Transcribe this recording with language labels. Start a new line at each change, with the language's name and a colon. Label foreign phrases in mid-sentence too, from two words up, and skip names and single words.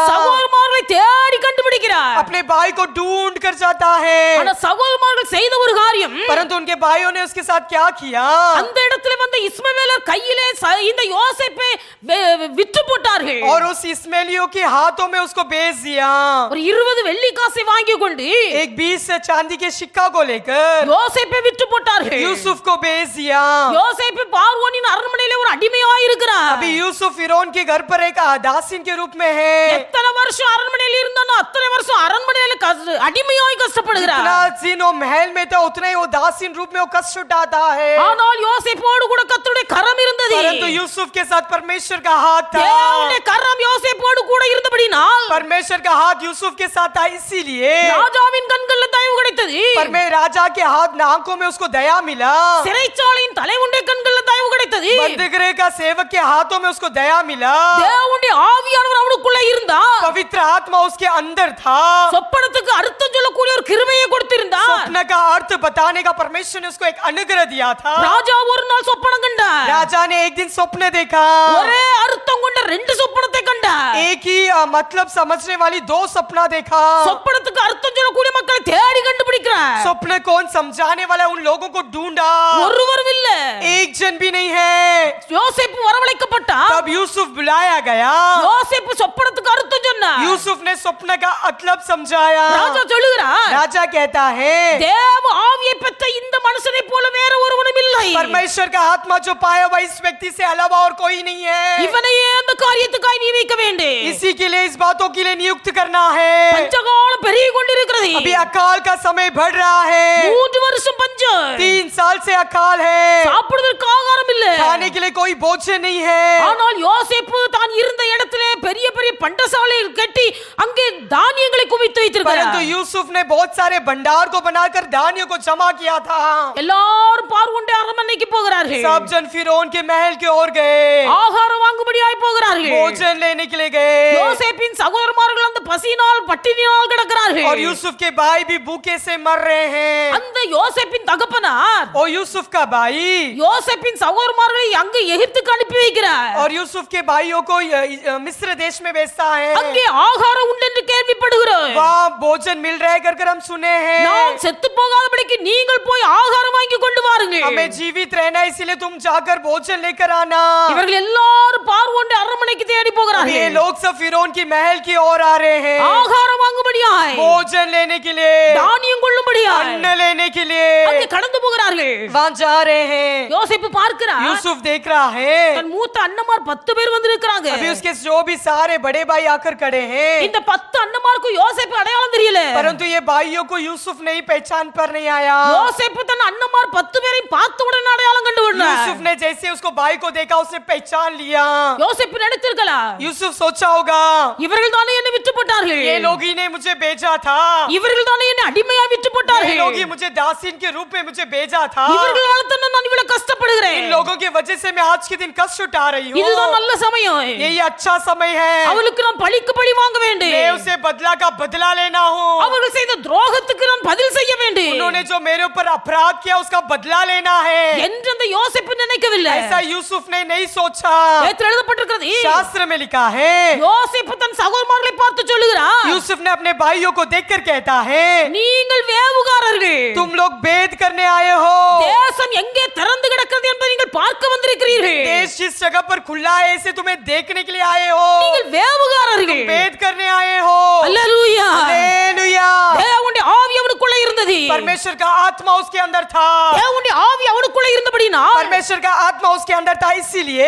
Tamil: சகோதரமார்களை தேடி கண்டுபிடிக்கிறார்.
Hindi: अपने भाई को ढूंढ कर जाता है।
Tamil: ஆனா சகோதரமார்கள் செய்த ஒரு காரியம்,
Hindi: परंतु उनके भाइयों ने उसके साथ क्या किया?
Tamil: அந்த இடத்துல வந்த இஸ்மவேலர் கையிலே இந்த யோசேப்பை விற்று போட்டார்கள்.
Hindi: और उस इस्माइलियों के हाथों में उसको बेच दिया।
Tamil: ஒரு 20 வெள்ளி காசை வாங்கி கொண்டு
Hindi: एक 20 चांदी के सिक्का को लेकर
Tamil: யோசேப்பை விற்று போட்டார்கள்.
Hindi: यूसुफ को बेच दिया।
Tamil: யோசேப்பு பார்வோனின் அரண்மனையிலே ஒரு அடிமையாய் இருக்கிறார்.
Hindi: अभी यूसुफ फिरौन के घर पर एक दासीन के रूप में है।
Tamil: எத்தனை வருஷம் அரண்மனையில் இருந்தானோ அத்தனை வருஷம் அரண்மனையில அடிமையாய் கஷ்டப்படுகிறார்.
Hindi: जितना दिन वो महल में था उतना ही वो दासीन रूप में वो कष्ट उठाता है।
Tamil: ஆனால் யோசேப்போடு கூட கர்த்தருடைய கரம் இருந்தது.
Hindi: परंतु यूसुफ के साथ परमेश्वर का हाथ था।
Tamil: தேவனுடைய கரம் யோசேப்போடு கூட இருந்தபடியால்
Hindi: परमेश्वर का हाथ यूसुफ के साथ था, इसीलिए
Tamil: ராஜாவின் கண்களில் தயவு கிடைத்தது.
Hindi: राजा के हाथ आंखों में उसको दया मिला,
Tamil: சிறைச்சாலையின் தலைவனுடைய கண்கள்ல தயவு கிடைத்தது.
Hindi: बंदीगृह का सेवक के हाथों में उसको दया मिला,
Tamil: தேவனுடைய ஆவியானவர் அவனுக்குள்ள இருந்தா
Hindi: पवित्र आत्मा उसके अंदर था,
Tamil: சொப்பனத்துக்கு அர்த்தம் சொல்லக்கூடிய ஒரு கிருபையை கொடுத்திருந்தார்.
Hindi: स्वप्न का अर्थ बताने का परमेश्वर ने उसको एक अनुग्रह दिया था।
Tamil: ராஜா ஒரு நாள் சொப்பனம் கண்டார்.
Hindi: राजा ने एक दिन स्वप्न देखा,
Tamil: ஒரே அர்த்தம் கொண்ட ரெண்டு சொப்பனத்தை கண்டார்.
Hindi: एक ही मतलब समझने वाली दो सपना देखा।
Tamil: சொப்பனத்துக்கு அர்த்தம் சொல்லக்கூடிய மக்களை தேடி கண்டுபிடிக்கிறார்.
Hindi: स्वप्न कौन समझाने वाला उन लोगों को ढूंढा,
Tamil: ஒருவரும் இல்ல.
Hindi: एक जन भी नहीं है।
Tamil: யோசேப்பு வரவழைக்கப்பட்டார்.
Hindi: तब यूसुफ बुलाया गया,
Tamil: யோசேப்பு சொப்பனத்துக்கு அர்த்தம் சொன்னார்.
Hindi: यूसुफ ने स्वप्न का मतलब समझाया।
Tamil: ராஜா சொல்லுகிறார்,
Hindi: राजा कहता है
Tamil: தேவ ஆவியை பெற்ற இந்த மனுஷனை போல வேற ஒருவனும் இல்லை.
Hindi: परमेश्वर का आत्मा जो पाया हुआ इस व्यक्ति से अलावा और कोई नहीं है।
Tamil: இவனையே அந்த காரியத்துக்காய் நியமிக்க வேண்டும்.
Hindi: इसी के लिए इस बातों के लिए नियुक्त करना है।
Tamil: பஞ்சகாலம் பெருகி கொண்டிருக்கிறது.
Hindi: अभी अकाल का समय बढ़ रहा है,
Tamil: 3 வருஷம் பஞ்சம்.
Hindi: 3 साल से अकाल है,
Tamil: சாப்பிடுவதற்கு ஆகாரம் இல்ல.
Hindi: खाने के लिए कोई भोजन नहीं है।
Tamil: ஆனால் யோசேப்பு தான் இருந்த இடத்திலே பெரிய பெரிய பண்டசாலை கட்டி அங்கே தானியங்களை குவித்து வைத்திருக்கிறார்.
Hindi: परंतु यूसुफ ने बहुत सारे भंडार को बनाकर धान्यों को जमा किया था।
Tamil: எல்லாரும் பார்வோனுடைய அரண்மனைக்கு போகிறார்கள்.
Hindi: सब जन फिरौन के महल की ओर गए,
Tamil: ஆகாரம் வாங்கும்படியாய் போகிறார்கள்.
Hindi: भोजन लेने के लिए गए,
Tamil: யோசேப்பின் சகோதரமார்கள் அந்த பசியினால் பட்டினியால் கிடக்கிறார்கள்.
Hindi: और यूसुफ के भाई भी भूखे से मर रहे हैं।
Tamil: அந்த யோசேப்பின் தகப்பனார்
Hindi: और यूसुफ का भाई
Tamil: யோசேப்பின் சகோதரமார்களை அங்கு எகிப்துக்கு அனுப்பி வைக்கிறார்.
Hindi: और यूसुफ के भाइयों को मिस्र देश में भेजता है।
Tamil: அங்கே ஆகாரம் உண்டு என்று கேள்விப்படுகிறோம்.
Hindi: वहाँ भोजन मिल रहा है कर हम सुने हैं।
Tamil: நாம் செத்து போகாதபடிக்கு நீங்கள் போய் ஆகாரம் வாங்கி கொண்டு வாருங்கள்.
Hindi: हमें जीवित रहना है, इसीलिए तुम जाकर भोजन लेकर आना।
Tamil: இவர்கள் எல்லாரும் பார்வோனுடைய அரண்மனைக்கு தேடி
Hindi: ये
Tamil: போகிறார்கள்.
Hindi: लोग सब फिरौन की महल की ओर आ रहे हैं,
Tamil: ஆகாரம் வாங்கும்படியாய்
Hindi: भोजन लेने के लिए,
Tamil: தானியம் கொள்ளும்படியாய்
Hindi: अन्न लेने के लिए
Tamil: அங்கே கடந்து போகிறார்கள்.
Hindi: वहाँ जा रहे हैं।
Tamil: யோசேப்பு பார்க்கிறார்,
Hindi: यूसुफ देख रहा है,
Tamil: தன் மூத்த அண்ணமார் 10 பேர் வந்து இருக்கிறாங்க.
Hindi: अभी उसके जो भी सारे बड़े भाई आकर खड़े हैं,
Tamil: இந்த 10 அண்ணமாருக்கு யோசேப்பு அடையாளம் தெரியல.
Hindi: परंतु ये भाइयों को यूसुफ नहीं पहचान पर नहीं आया।
Tamil: யோசேப்பு தன் அண்ணமார் 10 பேரை பார்த்த உடனே அடையாளம் கண்டுகொண்டார்.
Hindi: यूसुफ ने जैसे उसको भाई को देखा उसने पहचान लिया।
Tamil: யோசேப்பு நினைத்திருக்கலாம்,
Hindi: यूसुफ सोचा होगा
Tamil: இவர்கள் தானே என்னை விற்று போட்டார்கள்.
Hindi: ये लोग ही ने मुझे भेजा था,
Tamil: இவர்கள் தானே என்னை அடிமையா விற்று
Hindi: ये
Tamil: போட்டார்கள்.
Hindi: लोग ही मुझे दासीन के रूप में मुझे भेजा था।
Tamil: இவர்களால தான் நான் இவ்வளவு கஷ்டப்படுகிறேன்.
Hindi: इन लोगों की वजह से मैं आज के दिन कष्ट उठा रही
Tamil: இதுதான்
Hindi: हूँ।
Tamil: நல்ல சமயம்.
Hindi: यही अच्छा समय है,
Tamil: அவளுக்கு நான் பழிக்கு பழி வாங்க வேண்டும்.
Hindi: मैं उसे बदला का बदला लेना हूँ।
Tamil: அவர்கள் செய்த துரோகத்துக்கு நான் பதில் செய்ய வேண்டும்
Hindi: उन्होंने जो मेरे ऊपर अपराध किया उसका बदला लेना है,
Tamil: என்று அந்த யோசேப்பு நினைக்கவில்லை.
Hindi: ऐसा यूसुफ ने नहीं सोचा।
Tamil: வேதத்தில் எழுதப்பட்டிருக்கிறது,
Hindi: शास्त्र में लिखा है,
Tamil: யோசேப்பு தன் சகோதரர்களை பார்த்து சொல்லுகிறார்,
Hindi: यूसुफ ने अपने भाइयों को देखकर कहता है,
Tamil: நீங்கள் வேவுகாரர்கள்,
Hindi: तुम लोग भेद करने आए हो।
Tamil: தேசம் எங்கே திறந்து கிடக்கிறது என்பதை நீங்கள் பார்க்க வந்திருக்கிறீர்கள்.
Hindi: देश जिस जगह पर खुला है इसे तुम्हें देखने के लिए आए हो,
Tamil: நீங்கள் வேவுகாரர்கள்.
Hindi: भेद करने आए हो।
Tamil: அல்லேலூயா.
Hindi: हालेलुया।
Tamil: தேவனுடைய ஆவி அவனுக்குள்ள இருந்தது.
Hindi: परमेश्वर का आत्मा उसके अंदर था,
Tamil: தேவனுடைய ஆவி அவனுக்குள்ள இருந்தபடினா
Hindi: परमेश्वर का आत्मा उसके अंदर था, इसीलिए